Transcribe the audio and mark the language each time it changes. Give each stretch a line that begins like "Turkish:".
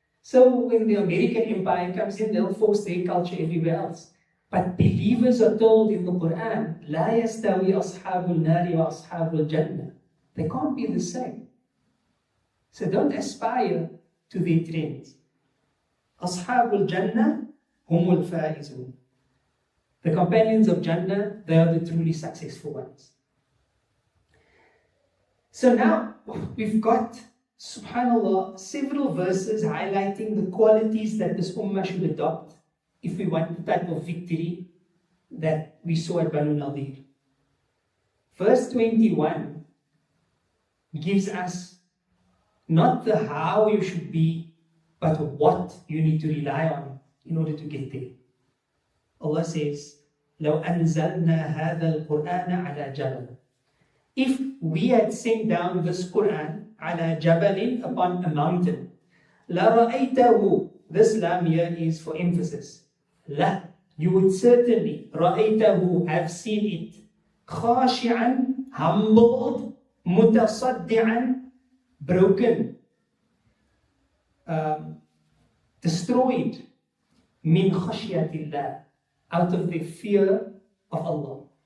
English: So when the American empire comes in, they'll force their culture everywhere else. But believers are told in the Quran,
Arabic: لا يستوي أصحاب النار وأصحاب الجنة.
English: They can't be the same. So don't aspire to their trends.
Arabic: أصحاب الجنة هم الفائزون.
English: The companions of Jannah, they are the truly successful ones. So now we've got, subhanAllah, several verses highlighting the qualities that this ummah should adopt if we want the type of victory that we saw at Banu Nadir. Verse 21 gives us not the how you should be, but what you need to rely on in order to get there. Allah says,
Arabic: لو أنزلنا هذا القرآن على جبل.
English: If we had sent down this Quran
Arabic: على جبل,
English: upon a mountain, لرأيته, this lam here is for emphasis. La, you would certainly, رأيته, have seen it, خاشعا, humbled, متصدعا, broken, destroyed,
Arabic: min khashyatillah,
English: out of the fear of Allah.